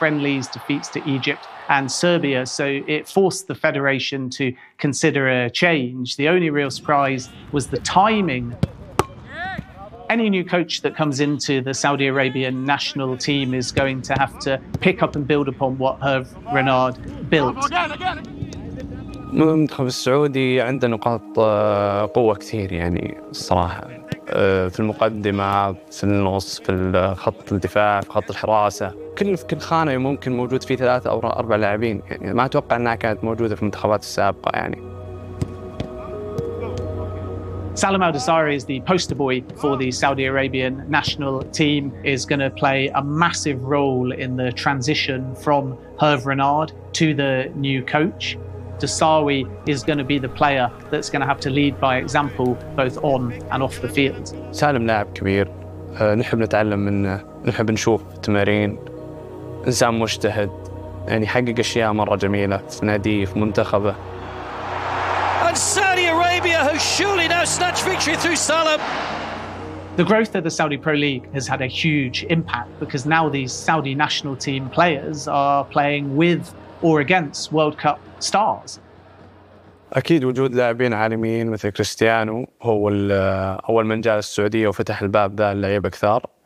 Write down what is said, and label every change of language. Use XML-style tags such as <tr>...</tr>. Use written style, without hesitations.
<en>friendlies, defeats to Egypt and Serbia. So it forced the Federation to consider a change. The only real surprise was the timing. Any new coach that comes into the Saudi Arabian national team is going to have to pick up and build upon what Herve Renard built.</en> <ar>المنتخب السعودي عنده نقاط قوة كثير يعني الصراحة في المقدمة في النص في خط الدفاع في خط الحراسة كل خانة ممكن موجود فيه ثلاثة أو أربع لاعبين يعني ما أتوقع أنها كانت موجودة في المنتخبات السابقة يعني.</ar> <en>Salem Al-Dasari is the poster boy for the Saudi Arabian national team, is going to play a massive role in the transition from Herve Renard to the new coach. Dasari is going to be the player that's going to have to lead by example both on and off the field.</en> <ar>Salem لاعب كبير نحب نتعلم منه نحب نشوف تمارين إنسان مجتهد يعني حقق أشياء مرة جميلة في نادي في منتخبه.</ar> <en>And Saudi Arabia has surely now snatched victory through Salem. The growth of the Saudi Pro League has had a huge impact because now these Saudi national team players are playing with or against World Cup stars.</en> <ar>أكيد وجود لاعبين عالميين مثل كريستيانو هو أول من جاء السعودية وفتح الباب ذا اللعيبة كثار.</ar>